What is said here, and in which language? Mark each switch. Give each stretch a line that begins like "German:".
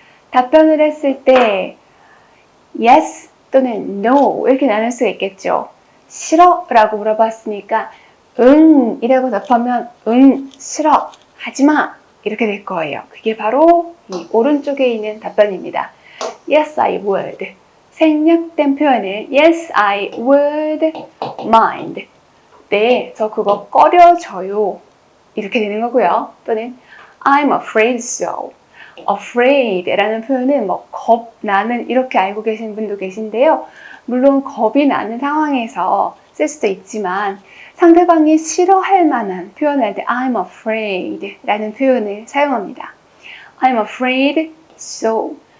Korean: 답변을 했을 때 yes 또는 no 이렇게 나눌 수가 있겠죠. 싫어 라고 물어봤으니까 이라고 답하면 싫어 하지마 이렇게 될 거예요. 그게 바로 이 오른쪽에 있는 답변입니다.
English: Yes, I would.
Korean: 생략된 표현은
English: Yes, I would mind.
Korean: 네, 저 그거 꺼려져요. 이렇게 되는 거고요. 또는
English: I'm afraid so.
Korean: afraid라는 표현은 뭐 겁나는 이렇게 알고 계신 분도 계신데요. 물론 겁이 나는 상황에서 쓸 수도 있지만 상대방이 싫어할 만한 표현할 때
English: I'm afraid
Korean: 라는 표현을 사용합니다.
English: I'm afraid so.